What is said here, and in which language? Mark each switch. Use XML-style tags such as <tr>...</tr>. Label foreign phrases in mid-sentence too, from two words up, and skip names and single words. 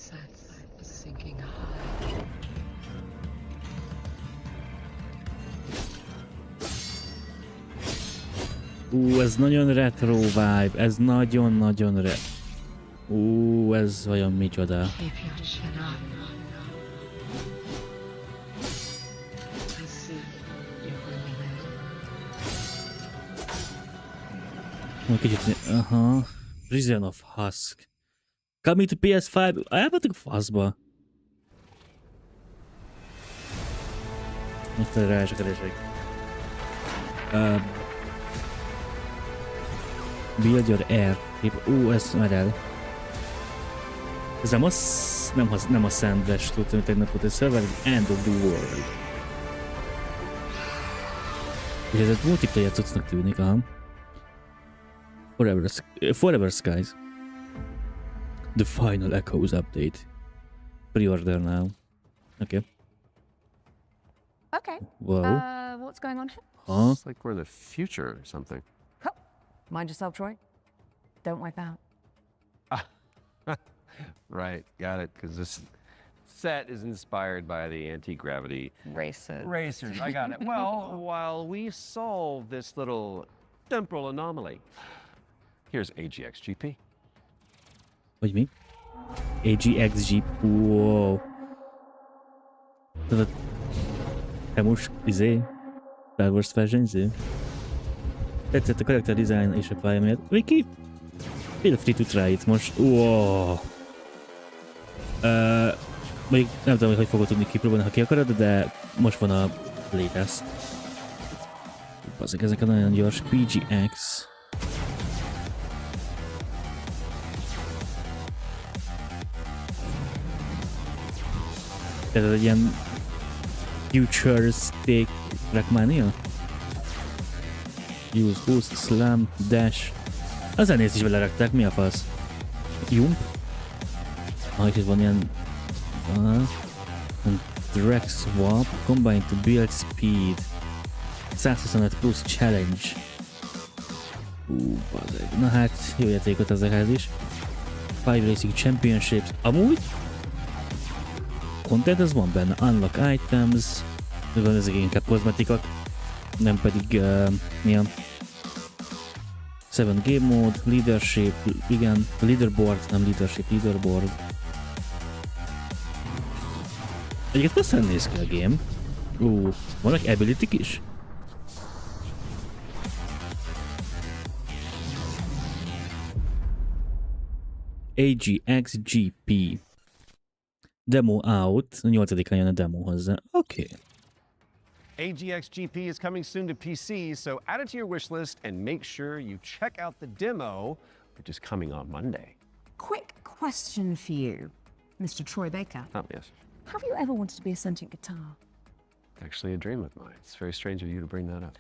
<hu>Ez nagyon</hu> <en>retro vibe,</en> <hu>ez nagyon-nagyon ez olyan micsoda. Kicsit, aha.</hu> <en>Prison of Husk. Coming to PS5.</en> <hu>Elvettük faszba. Most rá is a keresek.</hu> <en>Build your air.</en> <hu>Ez már el. Ez nem a Sandwich, tudtam, hogy tegnap volt egy server, End of the World. És ez egy multiplayer cuccnak tűnik, aha.</hu> <en>Forever Skies. The final Echoes update. Pre-order now. Okay. Okay. Whoa. What's going on here? Huh? It's like we're in the future or something. Mind yourself, Troy. Don't wipe out. Right, got it, because this set is inspired by the anti-gravity racers. I got it. Well, while we solve this little temporal anomaly, here's AGXGP.</en> <hu>Hogy mi? AGXG. Wow. Tehát te most Star Wars versenyző? Tetszett a karakter design és a pálya miatt. Viki?</hu> <en>Feel free to try it most. Wow.</en> <hu>Még nem tudom, hogy fogod tudni kipróbálni, ha ki akarod, de most van a playtest. Ezek a nagyon gyors PGX. Ez egy ilyen futuristic Trackmania?</hu> <en>Use, boost, slam, dash.</en> <hu>A zenészt is belerakták, mi a fasz? Jump? Itt van ilyen...</hu> <en>drag swap, combine to build speed.</en> <hu>125 plusz challenge. Bazeg. Na hát, jó játékot ezekhez is. 5</hu> <en>Racing Championships.</en> <hu>Amúgy? Content ez van benne.</hu> <en>Unlock items.</en> <hu>Van ezek inkább kozmetikak. Nem pedig milyen 7</hu> <en>game mode,</en> <hu>leadership, igen, leaderboard, nem leadership, leaderboard. Egyébként hosszan néz ki a game. Vannak ability-k is? AGXGP.</hu> <en>Demo out.</en> <hu>8-án jön a demo hozzá. Oké.</hu> <en>AGXGP is coming soon to PC, so add it to your wish list and make sure you check out the demo, which is coming on Monday. Quick question for you, Mr. Troy Baker. Oh, yes. Have you ever wanted to be a sentient guitar? Actually a dream of mine. It's very strange of you to bring that up.</en>